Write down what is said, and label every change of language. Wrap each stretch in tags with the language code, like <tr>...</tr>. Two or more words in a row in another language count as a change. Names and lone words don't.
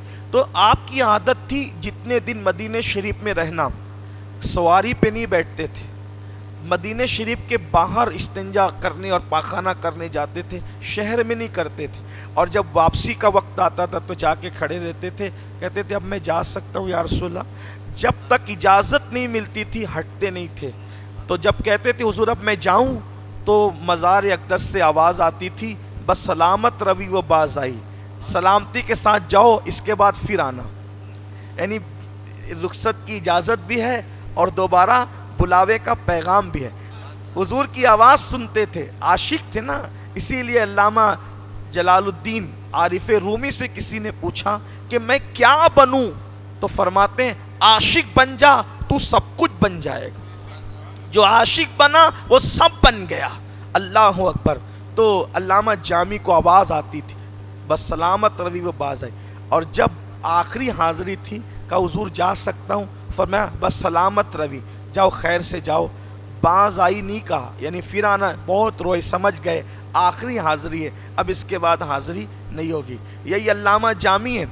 <ur>تو آپ کی عادت تھی جتنے دن مدینہ شریف میں رہنا، سواری پہ نہیں بیٹھتے تھے، مدینہ شریف کے باہر استنجا کرنے اور پاخانہ کرنے جاتے تھے، شہر میں نہیں کرتے تھے، اور جب واپسی کا وقت آتا تھا تو جا کے کھڑے رہتے تھے، کہتے تھے اب میں جا سکتا ہوں یا رسول اللہ۔ جب تک اجازت نہیں ملتی تھی ہٹتے نہیں تھے۔ تو جب کہتے تھے حضور اب میں جاؤں تو مزار اقدس سے آواز آتی تھی،</ur> <fa>بس سلامت روی و باز آئی،</fa> <ur>سلامتی کے ساتھ جاؤ، اس کے بعد پھر آنا۔ یعنی رخصت کی اجازت بھی ہے اور دوبارہ بلاوے کا پیغام بھی ہے۔ حضور کی آواز سنتے تھے، عاشق تھے نا۔ اسی لیے علامہ جلال الدین عارف رومی سے کسی نے پوچھا کہ میں کیا بنوں، تو فرماتے ہیں عاشق بن جا تو سب کچھ بن جائے گا۔ جو عاشق بنا وہ سب بن گیا۔</ur> <ar>اللہ اکبر۔</ar> <ur>تو علامہ جامی کو آواز آتی تھی،</ur> <fa>بس سلامت روی و باز آئی،</fa> <ur>اور جب آخری حاضری تھی کہا حضور جا سکتا ہوں، فرمایا</ur> <fa>بس سلامت روی،</fa> <ur>جاؤ خیر سے جاؤ،</ur> <fa>باز آئی</fa> <ur>نہیں کہا، یعنی پھر آنا۔ بہت روئے، سمجھ گئے آخری حاضری ہے، اب اس کے بعد حاضری نہیں ہوگی۔ یہی علامہ جامی ہے۔</ur>